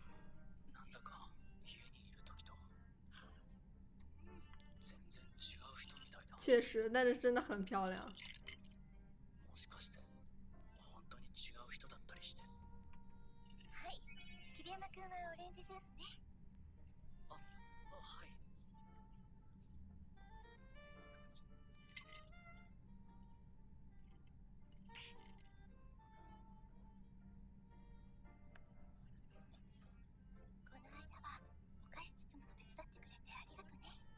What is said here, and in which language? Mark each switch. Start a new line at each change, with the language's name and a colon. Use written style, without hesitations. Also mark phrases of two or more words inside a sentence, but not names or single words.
Japanese: なんだか家にいる時と全然違う人
Chinese: 确实，但是真的很漂亮。
Japanese: もしかして本当に違う人だったりして。はい、桐山くんはオレンジジュースね。はい。この間はお菓子包むの手伝ってくれてありがとね。